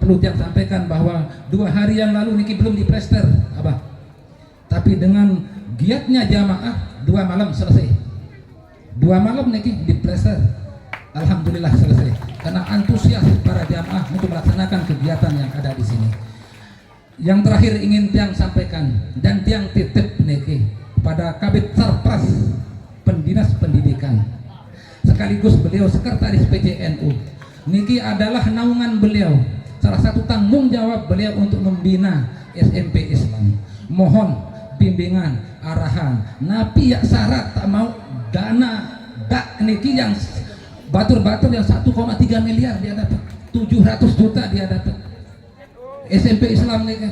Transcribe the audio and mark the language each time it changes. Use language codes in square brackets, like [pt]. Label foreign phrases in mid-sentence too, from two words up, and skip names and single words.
[id] Perlu yang sampaikan bahwa 2 hari yang lalu niki belum diplester, tapi dengan giatnya jamaah 2 malam selesai. 2 malam niki diplester, alhamdulillah selesai karena antusias para jamaah untuk melaksanakan kegiatan yang ada di sini. Yang terakhir ingin tiang sampaikan dan tiang titip niki pada Kabid Sarpras Pendinas Pendidikan, sekaligus beliau sekretaris PJNU. Niki adalah naungan beliau, salah satu tanggung jawab beliau untuk membina SMP Islam. Mohon bimbingan, arahan, napi ya syarat tak mau dana dak niki yang batur-batur yang 1,3 miliar dia dapat, 700 juta dia dapat SMP Islam niki.